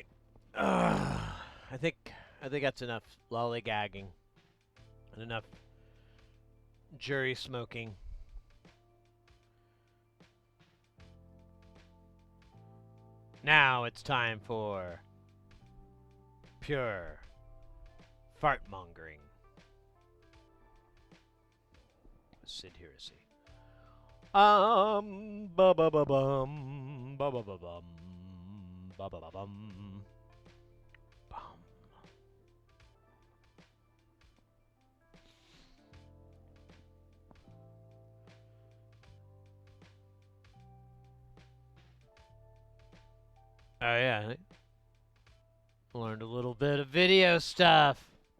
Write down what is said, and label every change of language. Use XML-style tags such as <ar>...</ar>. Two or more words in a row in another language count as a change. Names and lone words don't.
<en>I think that's enough lollygagging and enough jury smoking. Now it's time for pure fart mongering. Sid Heresy. Ba ba ba bum ba ba ba bum ba ba ba bum bum. Oh yeah, learned a little bit of video stuff.</en>